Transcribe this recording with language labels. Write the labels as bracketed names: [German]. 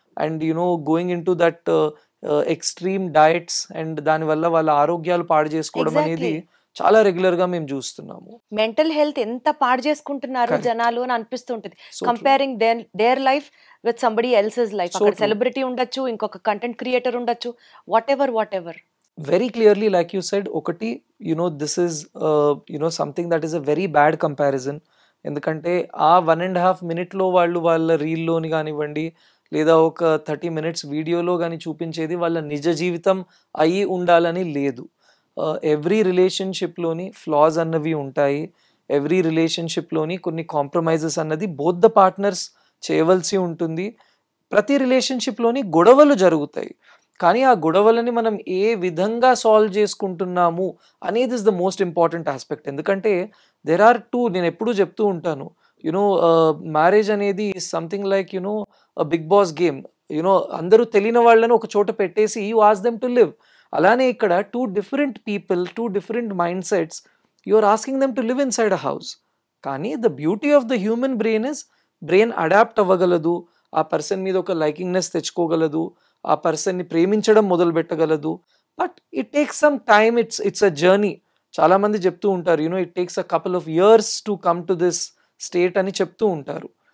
[English] and going in to that extreme diets and [Telugu] దానివల్ల వాళ్ళ ఆరోగ్యాలు పాడు చేసుకోవడం అనేది చాలా రెగ్యులర్ గా మేము చూస్తున్నాము. మెంటల్ హెల్త్ ఎంత పాడు చేసుకుంటున్నారు జనాలు అని అనిపిస్తుంటది. [English] Comparing their life with somebody else's life. [Telugu] అక్కడ సెలబ్రిటీ ఉండొచ్చు, ఇంకొక కంటెంట్ క్రియేటర్ ఉండొచ్చు, what ever. [English] Very clearly, like you said, [Telugu] okati, [English] this is something that is a very bad comparison. [Telugu] ఎందుకంటే ఆ 1.5 minute వాళ్ళ రీల్లోని కానివ్వండి లేదా ఒక 30 minutes వీడియోలో కానీ చూపించేది వాళ్ళ నిజ జీవితం అయి ఉండాలని లేదు. ఎవ్రీ రిలేషన్షిప్లోని ఫ్లాస్ అన్నవి ఉంటాయి. ఎవ్రీ రిలేషన్షిప్లోని కొన్ని కాంప్రమైజెస్ అన్నది [English] both the partners [Telugu] చేయవలసి ఉంటుంది. ప్రతి రిలేషన్షిప్లోని గొడవలు జరుగుతాయి, కానీ ఆ గొడవలని మనం ఏ విధంగా సాల్వ్ చేసుకుంటున్నాము అనేది [English] Is the most important aspect. [Telugu] ఎందుకంటే [English] there are two, [Telugu] నేను ఎప్పుడూ చెప్తూ ఉంటాను, మ్యారేజ్ అనేది [English] something like [Telugu] big boss game. అందరూ తెలియని వాళ్ళని ఒక చోట పెట్టేసి [English] You ask them to live. [Telugu] అలానే ఇక్కడ [English] 2 different people, 2 different mindsets, you are asking them to live inside a house. [Telugu] కానీ [English] the beauty of the human brain is brain adapt [Telugu] అవ్వగలదు, ఆ పర్సన్ మీద ఒక లైకింగ్నెస్ తెచ్చుకోగలదు, ఆ పర్సన్ని ప్రేమించడం మొదలు పెట్టగలదు. [English] But it takes some time, it's a journey. [Telugu] చాలామంది చెప్తూ ఉంటారు [English] it takes a couple of years to come to this state [Telugu] అని చెప్తూ ఉంటారు.